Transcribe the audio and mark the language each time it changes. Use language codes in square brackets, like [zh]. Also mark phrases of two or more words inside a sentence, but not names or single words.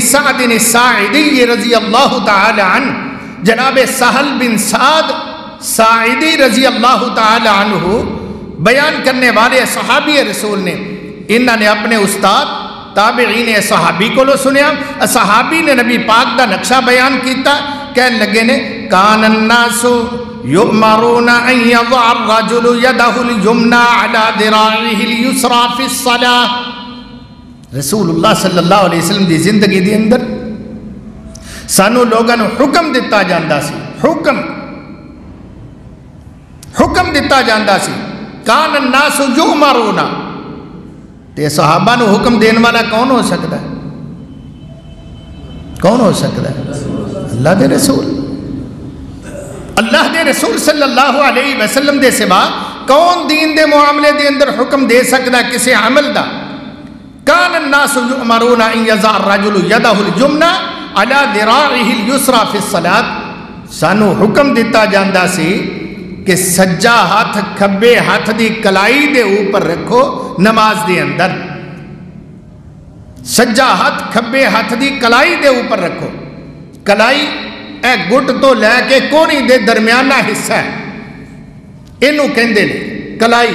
[pa] سعد الساعدی [ar] رضی اللہ تعالی عنہ، [pa] جناب سہل بن سعد ساعدی [ar] رضی اللہ تعالی عنہ [pa] بیان کرنے والے صحابی رسول نے، انہوں نے اپنے استاد تابعین صحابی کو لو سنیا، صحابی نے نبی پاک دا نقشہ بیان کیتا، کہنے لگے نے [ar] کان الناس یؤمرون ان یضع الرجل یدہ الیمنی علی ذراعہ الیسری فی الصلاۃ۔ [pa] رسول اللہ [ar] صلی اللہ علیہ وسلم [pa] دی زندگی دی اندر سانو لوگاں نو حکم دتا جاندا سی، حکم دتا جاندا سی، [ar] کان الناس یؤمرون، [pa] تے صحابہ نو حکم دین والا کون ہو سکتا ہے؟ کون ہو سکتا ہے؟ اللہ دے رسول. اللہ دے رسول [ar] صلی اللہ علیہ وسلم [pa] دے سوا کون دین دے معاملے دے اندر حکم دے سکتا کسے عمل دا؟ [ar] کان الناس یؤمرون ان یضع الرجل یدہ الجمنہ علی ذراعہ الیسری فی الصلاۃ. [pa] سانو حکم دیتا جاندا سی کہ سجا ہاتھ کھبے ہاتھ دی کلائی دے اوپر رکھو نماز دے اندر. سجا ہاتھ کھبے ہاتھ دی کلائی دے اوپر رکھو. کلائی اے گٹ تو لے کے کونی دے درمیانہ حصہ ہے, اینو کہندے نے کلائی.